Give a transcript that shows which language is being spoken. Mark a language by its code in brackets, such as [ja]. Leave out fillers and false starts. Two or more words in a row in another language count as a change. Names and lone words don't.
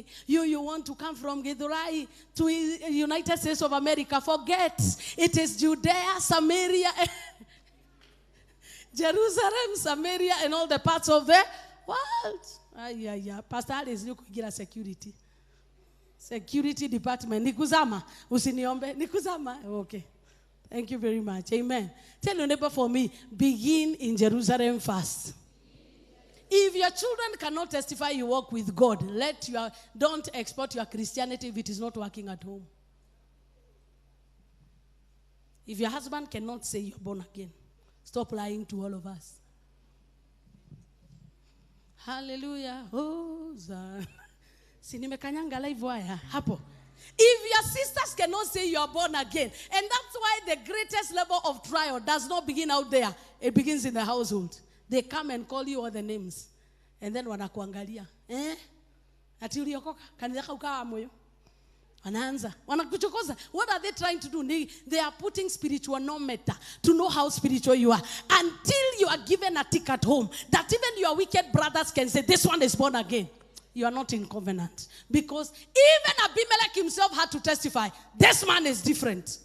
[en] You want to come from Githurai to United States of America. Forget. It is Judea, Samaria, Jerusalem, Samaria, and all the parts of the world. Pastor Alice, you could get a security. Security department. [sw] Nikuzama. Usiniombe. Nikuzama. [en] Okay. Thank you very much. Amen. Tell your neighbor for me, begin in Jerusalem first. If your children cannot testify you walk with God, don't export your Christianity if it is not working at home. If your husband cannot say you're born again, stop lying to all of us. Hallelujah. Hosanna. [sw] Sinimekanyanga [en] live wire. [sw] Hapo. [en] If your sisters cannot say you are born again, and that's why the greatest level of trial does not begin out there. It begins in the household. They come and call you all the names. And then [sw] wanakuangalia. Ati uliokoka? Kanisa ukawa moyo. Wanaanza. Wanakuchokoza. [en] What are they trying to do? They are putting spiritualometer to know how spiritual you are. Until you are given a tick at home, that even your wicked brothers can say, this one is born again. You are not in covenant. Because even Abimelech himself had to testify, this man is different.